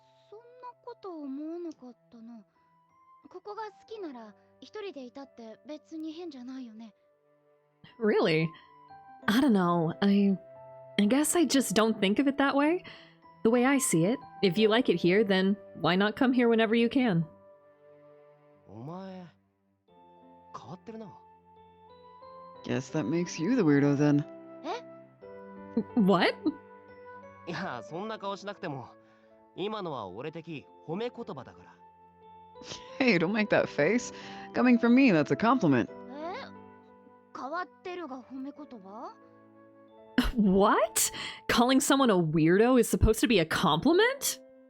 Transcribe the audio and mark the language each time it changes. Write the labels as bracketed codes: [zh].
[ja] そんなこと思わなかったな。ここが好きなら一人でいたって別に変じゃないよね。 [en] Really? I don't know. I guess I just don't think of it that way. The way I see it, if you like it here, then why not come here whenever you can? [ja] お前、わってるな。 [en] Guess that makes you the weirdo then. What? [ja] いや、そんな顔しなくても、今のは俺的褒め言葉だから。 [en] Hey, don't make that face. Coming from me, that's a compliment. [ja] 変わってるが褒め言葉？ [en] What? Calling someone a weirdo is supposed to be a compliment?